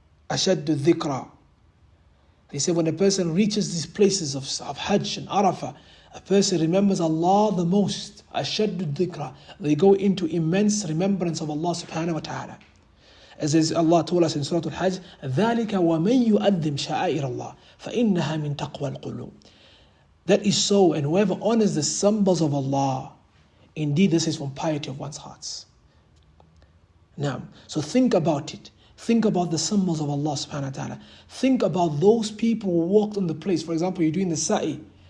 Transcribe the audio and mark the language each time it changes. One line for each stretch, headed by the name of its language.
English: Ashaddu dhikra. They say when a person reaches these places of Hajj and Arafah, a person remembers Allah the most. Ashaddu dhikra. They go into immense remembrance of Allah subhanahu wa ta'ala. As Allah told us in Surah Al-Hajj,
Arabic: ذَلِكَ وَمَنْ يُؤَذِّمْ شَعَائِرَ اللَّهِ فَإِنَّهَا مِنْ تَقْوَى الْقُلُوبِ.
English: That is so, and whoever honors the symbols of Allah, indeed this is from piety of one's hearts. Now, so think about it. Think about the symbols of Allah subhanahu wa ta'ala. Think about those people who walked on the place. For example, you're doing the sa'i.